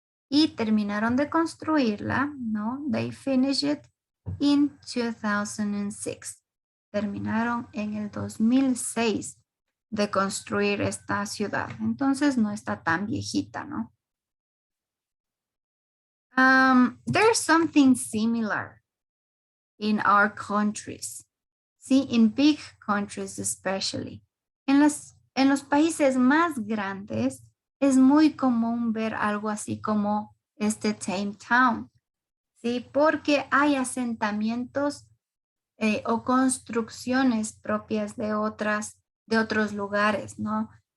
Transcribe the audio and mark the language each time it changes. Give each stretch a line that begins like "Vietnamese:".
Spanish: Y terminaron de construirla, ¿no?
English: They finished it in 2006.
Spanish: terminaron en el 2006 de construir esta ciudad. Entonces no está tan viejita, ¿no?
English: There's something similar in our countries. See, in big countries especially.
Spanish: En los países más grandes es muy común ver algo así como este Tame Town. Sí, porque hay asentamientos o construcciones propias de otros lugares, ¿no?